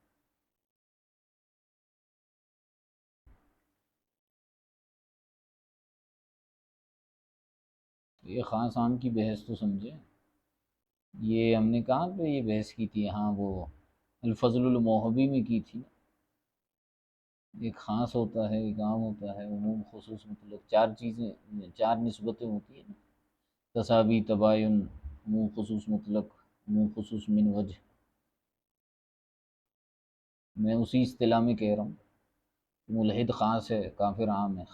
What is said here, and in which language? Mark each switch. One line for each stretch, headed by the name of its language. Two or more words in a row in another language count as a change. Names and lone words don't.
Urdu: یہ خاص عام کی بحث تو سمجھے، یہ ہم نے کہاں پہ یہ بحث کی تھی، ہاں وہ الفضل الموہبی میں کی تھی۔ ایک خاص ہوتا ہے، ایک عام ہوتا ہے، عموم خصوص مطلق، چار چیزیں، چار نسبتیں ہوتی ہیں نا، تساوی، تباین، عموم خصوص مطلق، عموم خصوص من وجہ۔ میں اسی اصطلاح میں کہہ رہا ہوں، ملحد خاص ہے، کافر عام ہے۔